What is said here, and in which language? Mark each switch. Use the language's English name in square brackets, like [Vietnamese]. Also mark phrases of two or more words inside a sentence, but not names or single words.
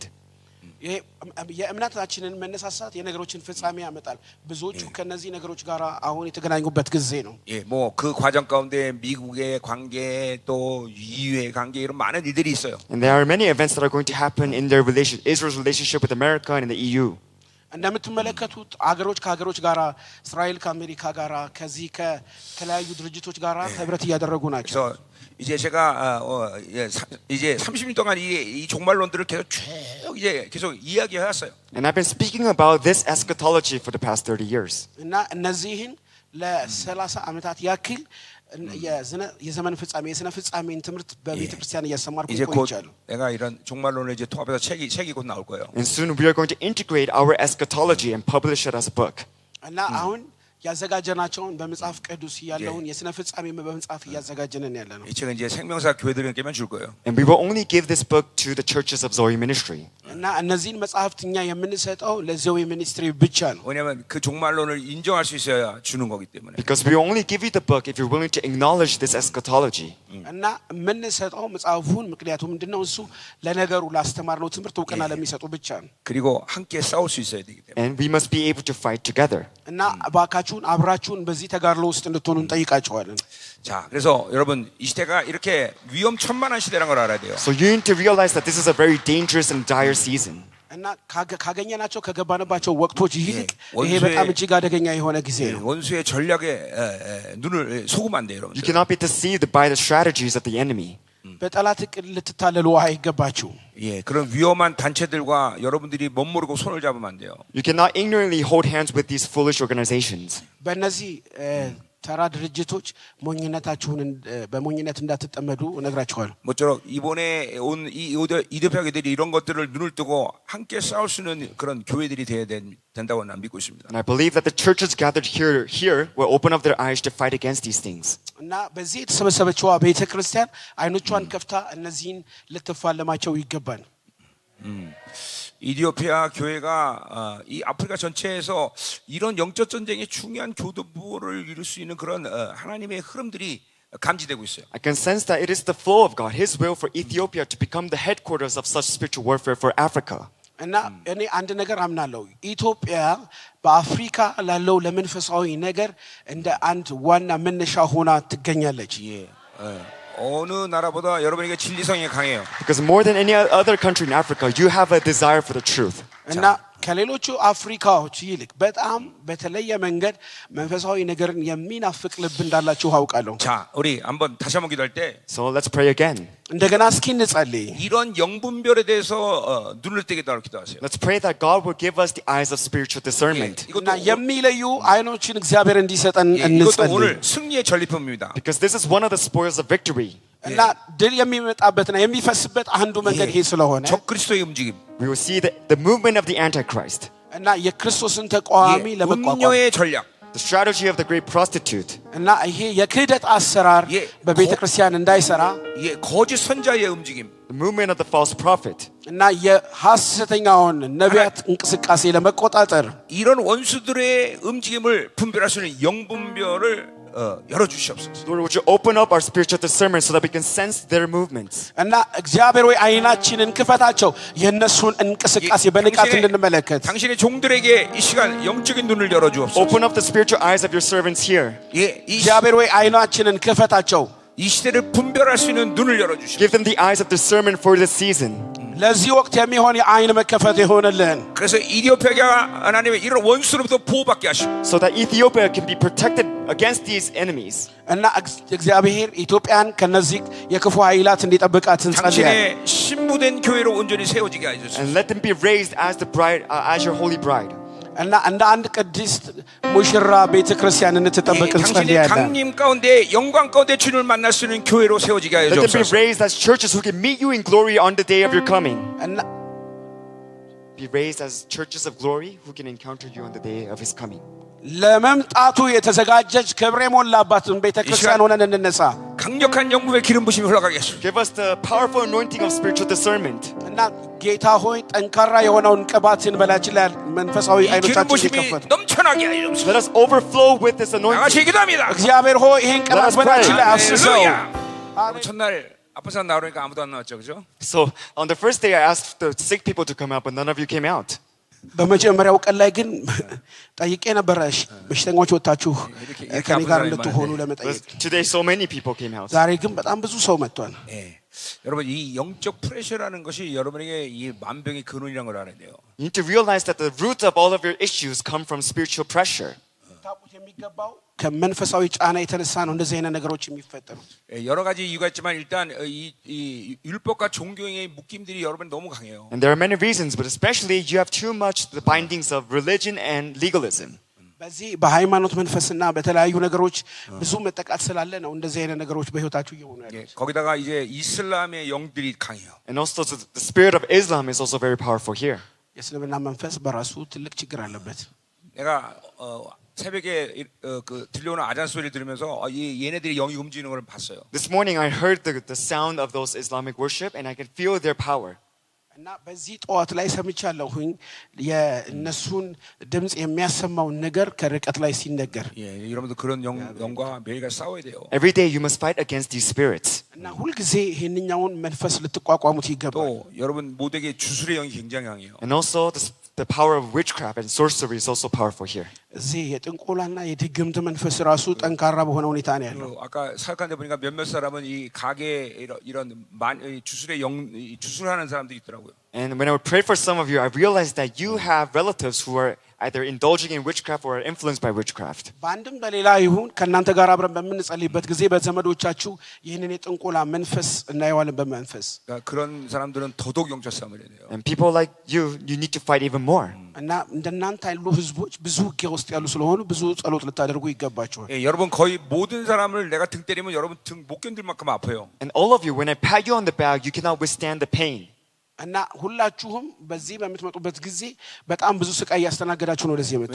[Amharic] የእምነታችንን መነሳሳት የነገሮችን ፍጻሜ ያመጣል። ብዙዎቹ ከነዚህ ነገሮች ጋር አሁን የተገናኙበት ጊዜ ነው። [Korean] 예, 뭐 그 과정 가운데 미국의 관계 또 EU의 관계 이런 많은 일들이 있어요. [English] And there are many events that are going to happen in Israel's relationship with America and the EU. [Amharic] እንደምትመለከቱት አገሮች ከሀገሮች ጋራ እስራኤል ከአሜሪካ ጋራ ከዚህ ከተለያዩ ድርጅቶች ጋራ ህብረት እያደረጉ ናቸው. [Korean] 그래서 이제 제가 이제 30년 동안 이 종말론들을 계속 이야기해 왔어요. [English] And I've been speaking about this eschatology for the past 30 years. [Amharic] እና እነዚህን ለ30 ዓመታት ያክል የዘመን ፍጻሜ የስነ ፍጻሜን ትምህርት በቤተ ክርስቲያን እያስተማርኩ ቆይቻለሁ. [Korean] 내가 이런 종말론을 이제 통합해서 책이 곧 나올 거예요. [English] And soon we are going to integrate our eschatology and publish it as a book. [Amharic] እና አሁን ያዘጋጀናቸውን በመጽሐፍ ቅዱስ ያለውን የስነ ፍጻሜ በመጽሐፍ ያዘጋጀነን ያለነው. [Korean] 이 책은 이제 생명사 교회들에게만 줄 거예요. [English] And we will only give this book to the churches of Zoe Ministry. [Amharic] እና እነዚህን መጽሐፍት እኛ የምንሰጠው ለዞዌ ሚኒስትሪ ብቻ ነው. [Korean] 왜냐면 그 종말론을 인정할 수 있어야 주는 거기 때문에. [English] Because we only give you the book if you're willing to acknowledge this eschatology. [Amharic] እና የምንሰጠው መጽሐፉን ምክንያቱም ምንድነው እሱ ለነገሩ ላስተማርነው ትምህርት እውቅና ለሚሰጡ ብቻ ነው. [Korean] 그리고 함께 싸울 수 있어야 되기 때문에. [English] And we must be able to fight together. [Amharic] እና ባካችሁን አብራችሁን በዚህ ተጋድሎ ውስጥ እንድትሆኑ እንጠይቃችኋለን. [Korean] 자, 그래서 여러분 이 시대가 이렇게 위험천만한 시대라는 걸 알아야 돼요. [English] So you need to realize that this is a very dangerous and dire season. [Amharic] እና ካገኘናቸው ከገባንባቸው ወቅቶች ይልቅ ይሄ በጣም እጅግ አደገኛ የሆነ ጊዜ ነው. [Korean] 원수의 전략에 눈을 속으면 안 돼요, 여러분. [English] You cannot be deceived by the strategies of the enemy. [Amharic] በጠላት እቅድ ልትታለሉ አይገባችሁ. [Korean] 예, 그런 위험한 단체들과 여러분들이 멋모르고 손을 잡으면 안 돼요. [English] You cannot ignorantly hold hands with these foolish organizations. [Amharic] በእነዚህ ተራ ድርጅቶች ሞኝነታችሁን በሞኝነት እንዳትጠመዱ እነግራችኋለሁ. [Korean] 모쪼록 이번에 온 이 이대표들이 이런 것들을 눈을 뜨고 함께 싸울 수 있는 그런 교회들이 돼야 된다고 난 믿고 있습니다. [English] And I believe that the churches gathered here will open up their eyes to fight against these things. [Amharic] እና በዚህ የተሰበሰበችዋ ቤተ ክርስቲያን አይኖቿን ከፍታ እነዚህን ልትፋለማቸው ይገባል. [Korean] 이디오피아 교회가 이 아프리카 전체에서 이런 영적 전쟁의 중요한 교두보를 이룰 수 있는 그런 하나님의 흐름들이 감지되고 있어요. [English] I can sense that it is the flow of God, His will for Ethiopia to become the headquarters of such spiritual warfare for Africa. [Amharic] እና እኔ አንድ ነገር አምናለሁ. ኢትዮጵያ በአፍሪካ ላለው ለመንፈሳዊ ነገር እንደ አንድ ዋና መነሻ ሆና ትገኛለች. [Korean] 어느 나라보다 여러분에게 진리성이 강해요. [English] Because more than any other country in Africa, you have a desire for the truth. [Amharic] እና ከሌሎቹ አፍሪካዎች ይልቅ በጣም በተለየ መንገድ መንፈሳዊ ነገርን የሚናፍቅ ልብ እንዳላችሁ አውቃለሁ. [Korean] 자, 우리 한번 다시 한번 기도할 때 [English] So let's pray again. [Amharic] እንደገና እስኪ እንጸልይ. [Korean] 이런 영분별에 대해서 눈을 뜨게 달라고 기도하세요. [English] Let's pray that God will give us the eyes of spiritual discernment. [Amharic] እና የሚለዩ አይኖችን እግዚአብሔር እንዲሰጠን [Korean] 이것도 [Amharic] እንጸልይ. [Korean] 오늘 승리의 전리품입니다. [English] Because this is one of the spoils of victory. [Amharic] እና ድል የሚመጣበትና የሚፈስበት አንዱ መንገድ ይሄ ስለሆነ [Korean] 적그리스도의 움직임. [English] We will see the movement of the Antichrist. [Amharic] እና የክርስቶስን ተቃዋሚ ለመቋቋም [Korean] 음료의 전략. [English] The strategy of the great prostitute. [Amharic] እና ይሄ የክህደት አሰራር በቤተ ክርስቲያን እንዳይሰራ [Korean] 거짓 선자의 움직임. [English] The movement of the false prophet. [Amharic] እና የሐሰተኛውን ነቢያት እንቅስቃሴ ለመቆጣጠር [Korean] 이런 원수들의 움직임을 분별할 수 있는 영분별을 열어 주시옵소서. [English] Lord, would you open up our spiritual discernment so that we can sense their movements? [Amharic] እና እግዚአብሔር ወይ አይናችንን ክፈታቸው የነሱን እንቅስቃሴ በንቃት እንድንመለከት. [Korean] 당신의 종들에게 이 시간 영적인 눈을 열어 주옵소서. [English] Open up the spiritual eyes of your servants here. [Amharic] እግዚአብሔር ወይ አይናችንን ክፈታቸው. [Korean] 이 시대를 분별할 수 있는 눈을 열어 주시옵소서. [English] Give them the eyes of discernment for this season. [Amharic] ለዚህ ወቅት የሚሆን የአይን መከፈት ይሆንልን. [Korean] 그래서 이디오피아가 하나님의 이런 원수로부터 보호받게 하시고 [English] so that Ethiopia can be protected against these enemies. [Amharic] እና እግዚአብሔር ኢትዮጵያን ከነዚህ የክፉ ኃይላት እንዲጠብቃት እንጸልያለን. [Korean] 당신의 신부된 교회로 온전히 세워지게 하소서. [English] And let them be raised as the bride, as your holy bride. [Amharic] እና እንደ አንድ ቅድስት ሙሽራ ቤተ ክርስቲያን እንድትጠበቅ [Korean] 당신의 [Amharic] እንጸልያለን. [Korean] 강림 가운데 영광 가운데 주님을 만날 수 있는 교회로 세워지게 [English] Let them be [Korean] 하소서. [English] raised as churches who can meet you in glory on the day of your coming. [Amharic] እና [English] Be raised as churches of glory who can encounter you on the day of His coming. [Amharic] ለመምጣቱ የተዘጋጀች ክብር የሞላባትን ቤተ ክርስቲያን ሆነን እንነሳ. [Korean] 강력한 영국의 기름 부심이 흘러가게 하소서. [English] Give us the powerful anointing of spiritual discernment. [Amharic] እና ጌታ ሆይ ጠንካራ የሆነውን ቅባትን በላችን ላይ መንፈሳዊ [Korean] 이 기름 [Amharic] አይኖቻችን [Korean] 부심이 [Amharic] ይከፈቱ. [Korean] 넘쳐나게 하소서. [English] Let us overflow with this anointing. [Korean] 나같이 기도합니다. [Amharic] እግዚአብሔር ሆይ ይሄን ቅባት በላችን ላይ አፍስሰው. [Korean] 할렐루야. 첫날 아픈 사람 나오니까 아무도 안 나왔죠, 그죠? [English] So on the first day I asked the sick people to come out, but none of you came out. [Amharic] በመጀመሪያው ቀን ላይ ግን ጠይቄ ነበረ በሽተኞች ወጣችሁ ከኔ ጋር እንድትሆኑ ለመጠየቅ. [English] Today so many people came out. [Amharic] ዛሬ ግን በጣም ብዙ ሰው መጥቷል. [Korean] 예. 여러분 이 영적 프레셔라는 것이 여러분에게 이 만병의 근원이라는 걸 알아야 돼요. [English] You need to realize that the root of all of your issues come from spiritual pressure. [Amharic] ታውቁት የሚገባው ከመንፈሳዊ ጫና የተነሳ ነው እንደዚህ አይነት ነገሮች የሚፈጠሩት። [Korean] 여러 가지 이유가 있지만 일단 이 율법과 종교의 묶임들이 여러분 너무 강해요. [English] And there are many reasons, but especially you have too much the bindings of religion and legalism. [Amharic] በዚህ በሃይማኖት መንፈስና በተለያዩ ነገሮች ብዙ መጠቃት ስላለ ነው እንደዚህ አይነት ነገሮች በህይወታችሁ እየሆኑ ያሉት። [Korean] 거기다가 이제 이슬람의 영들이 강해요. [English] And also the spirit of Islam is also very powerful here. [Amharic] የእስልምና መንፈስ በራሱ ትልቅ ችግር አለበት። [Korean] 내가 새벽에 그 들려오는 아잔 소리를 들으면서 얘네들이 영이 움직이는 걸 봤어요. [English] This morning I heard the sound of those Islamic worship and I can feel their power. [Amharic] እና በዚህ ጠዋት ላይ ሰምቻለሁኝ የእነሱን ድምጽ የሚያሰማውን ነገር ከርቀት ላይ ሲነገር [Korean] 여러분들 그런 영과 매일같이 싸워야 돼요. [English] Every day you must fight against these spirits. [Amharic] እና ሁልጊዜ ይህንኛውን መንፈስ ልትቋቋሙት ይገባል። [Korean] 또 여러분 모두에게 주술의 영이 굉장히 강해요. [English] And also the power of witchcraft and sorcery is also powerful here. [Amharic] እዚህ የጥንቆላና የድግምት መንፈስ ራሱ ጠንካራ በሆነ ሁኔታ ነው ያለው። [Korean] 아까 사역하는데 보니까 몇몇 사람은 이 가게 이런 주술의 영 주술하는 사람들이 있더라고요. [English] And when I would pray for some of you, I realized that you have relatives who are either indulging in witchcraft or influenced by witchcraft. [Amharic] በአንድም በሌላ ይሁን ከእናንተ ጋር አብረን በምንጸልይበት ጊዜ በዘመዶቻችሁ ይህንን የጥንቆላ መንፈስ እናየዋለን በመንፈስ። [Korean] 그런 사람들은 더더욱 영적 싸움을 해야 돼요. [English] And people like you need to fight even more. [Amharic] እና እንደናንተ ያሉ ህዝቦች ብዙ ውጊያ ውስጥ ያሉ ስለሆኑ ብዙ ጸሎት ልታደርጉ ይገባቸዋል። [Korean] 여러분 거의 모든 사람을 내가 등 때리면 여러분 등 못 견딜 만큼 아파요. [English] And all of you, when I pat you on the back, you cannot withstand the pain. [Amharic] እና ሁላችሁም በዚህ በምትመጡበት ጊዜ በጣም ብዙ ስቃይ ያስተናገዳችሁ ነው ወደዚህ የመጣችሁ።